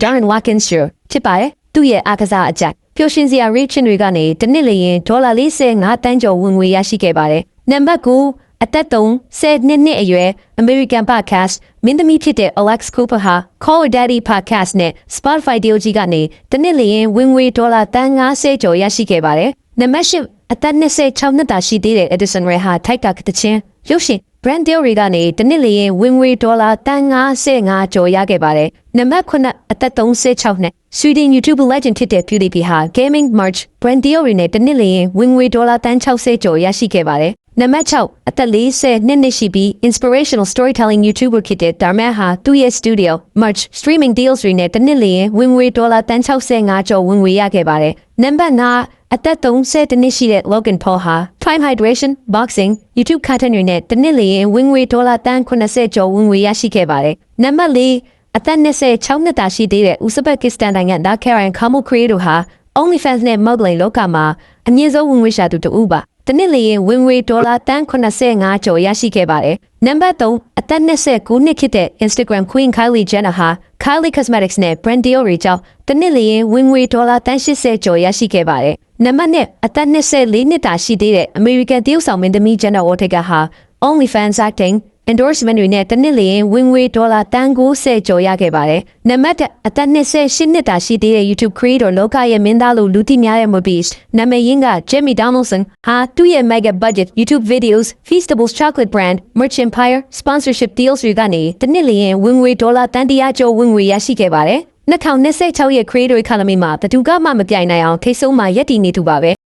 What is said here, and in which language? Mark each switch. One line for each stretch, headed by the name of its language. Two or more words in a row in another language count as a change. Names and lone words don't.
Burmese: Darren Watkins ဖြစ်ပါတယ်။သူ့ရဲ့အားကစားအကြိုက်ပျော်ရွှင်စရာ reach တွေကနေတနစ်လျင်$45တန်းကျော်ဝင်ငွေရရှိခဲ့ပါတယ်။နံပါတ်9အသက်10နှစ်အရွယ်
English: American podcast
Burmese: မင်းသမီးဖြစ်တဲ့ Alex Cooper ဟာ Call Her Daddy podcast နဲ့ Spotify deal ကြီးကနေတနစ်လျင်ဝင်ငွေ$50ကျော်ရရှိခဲ့ပါတယ်။နံပါတ်10အသက်26နှစ်သာရှိသေးတဲ့ Edison Ray ဟာထိုက်ကကချင်းရုပ်ရှင်
English: brand deal
Burmese: တွေကနေတနစ်လျင်ဝင်ငွေ $55ကျော်ရခဲ့ပါတယ်။နံပါတ်9အသက်36နှစ် Sweden
English: YouTube legend
Burmese: ဖြစ်တဲ့ PewDiePie ဟာ
English: Gaming Merch brand deal
Burmese: တွေနဲ့တနစ်လျင်ဝင်ငွေ$60ကျော်ရရှိခဲ့ပါတယ် ။နံပါတ်6အသက်40နှစ်ရှိပြီး
English: inspirational storytelling YouTuber
Burmese: ဖြစ်တဲ့ Dharma ဟာသူ့ရဲ့
English: studio merch streaming deals
Burmese: တွေ နဲ့တနစ်လျင်ဝင်ငွေ$65ကျော်ဝင်ငွေရခဲ့ပါတယ်။နံပါတ်9အသက်30နှစ်ရှိတဲ့ Logan Paul ဟာ
English: Time Hydration Boxing YouTube content
Burmese: တွေနဲ့တနစ်လျင်ဝင်ငွေ$80ကျော်ဝင်ငွေရရှိခဲ့ပါတယ်။နံပါတ်4အသက်26နှစ်သာရှိသေးတဲ့ Uzbekistan နိုင်ငံသား Karen Kamil Creator ဟာ OnlyFans နဲ့ Modeling လောကမှာအမြင့်ဆုံးဝင်ငွေရှာသူတဦးပါ။တနစ်လျင်ဝင်ငွေ $85ကျော်ရရှိခဲ့ပါတယ်။နံပါတ်3အသက်29နှစ်ဖြစ်တဲ့ Instagram Queen Kylie Jenner ဟာ Kylie Cosmetics နဲ့
English: brand deal
Burmese: တွေကြောင့်တနစ်လျင် ဝင်ငွေ$80ကျော်ရရှိခဲ့ပါတယ်။နံပါတ်2အသက်24နှစ်သာရှိသေးတဲ့ American တရုတ်ဆောင်မင်းသမီး Jenna Ortega ဟာ OnlyFans
English: acting endorsement
Burmese: တွေနဲ့တနစ်လျင်ဝင်ငွေ$90ကျော်ရခဲ့ပါတယ်။နံပါတ်အသက်28နှစ်သာရှိသေးတဲ့
English: YouTube creator
Burmese: လောကရဲ့မင်းသားလို့လူသိများတဲ့ Mobius နာမည်ရင်းက Jamie Donaldson ဟာသူ့ရဲ့
English: mega budget YouTube videos Feastables chocolate brand merch empire sponsorship deals
Burmese: တွေကနေတနစ်လျင်ဝင်ငွေ$100ကျော်ဝင်ငွေရရှိခဲ့ပါတယ်။2026ရဲ့
English: creator economy
Burmese: မှာဘယ်သူမှမပြိုင်နိုင်အောင်ထိတ်ဆုံးမှာရပ်တည်နေသူပါပဲ